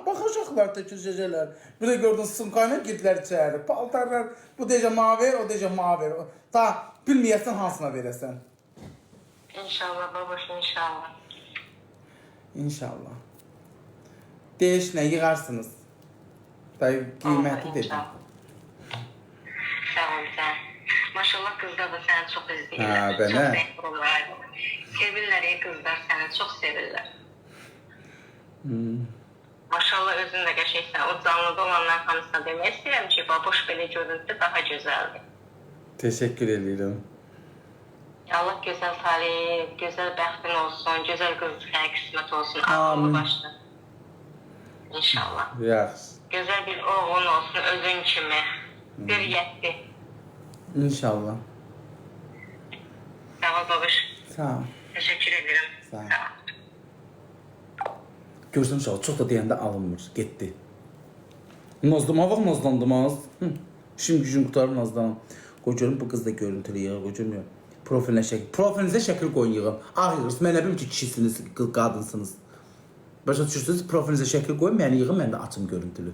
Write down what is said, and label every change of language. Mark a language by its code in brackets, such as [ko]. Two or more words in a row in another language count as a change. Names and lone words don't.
[az] Baxacaqlar təkəcəcəklər. Bir də gördün sımqayla girdilər içəri. Paltarlar, bu deyəcək mavi, o deyəcək mavi. Ta bilməyəsən hansına verəsən. İnşallah baboş, inşallah. İnşallah. Deyiş nə yığarsınız? Dayı qiyməti dedim. [tr] Sağ ol sen. Maşallah kızlar da seni çok izliyorlar. Ha, ben çok he. bekliyorlar. Sevirler ya kızlar seni çok sevirler. Maşallah özün de gerçekten o canlıda olanlar konusunda demek istedim ki baboş böyle görüntü daha güzeldi. Teşekkür ederim. [az] Allah [tr] güzel talih, [az] güzel bəxtin olsun, güzel qızlığa qismət olsun, Amin. ağlı başlı. İnşallah. Yaxşı. [tr] Güzel bir oğlun olsun [az] özün kimi. Bir yetti. İnşallah. Sağ ol babuş. Sağ ol. [tr] Teşekkür ederim. [az] Sağ ol. Sağ ol. Görsən uşağı çox da deyəndə alınmır, getdi. Nazdım, ha vaxt nazlandım az. Şimdi gücün qutarım nazlanım. Qoy görüm bu qız da görüntülü yığır, qoy görmüyor. Profilinizə şəkil qoyun yığın. Ağ yığırsınız, mən nə bilim ki, kişisiniz, qadınsınız. Başa düşürsünüz, profilinizə şəkil qoyun, məni yığın, mən də açım görüntülü.